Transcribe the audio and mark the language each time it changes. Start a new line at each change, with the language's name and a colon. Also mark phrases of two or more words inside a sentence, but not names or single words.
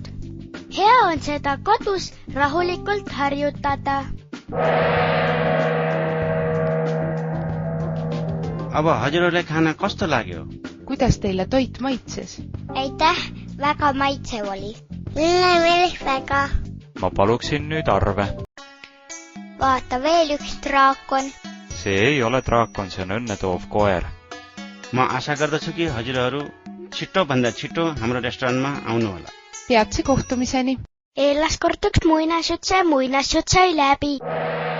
Estonian: Hea on seda kodus rahulikult harjutada.
Nepali: अब हजुरहरूले खाना कस्तो लाग्यो?
Estonian: Kuidas teile toit maitses? Aitäh, väga maitsev oli. Mulle meeldis väga. Ma paluksin nüüd arve. Vaata, veel üks draakon. See ei ole draakon, see on õnnetoov koer.
Nepali: म आशा गर्दछु कि हजुरहरू छिटो भन्दा छिटो हाम्रो रेस्टुरेन्टमा आउनु होला।
Estonian: peatse kohtumiseni! Eelas korduks muinasjutt sai läbi.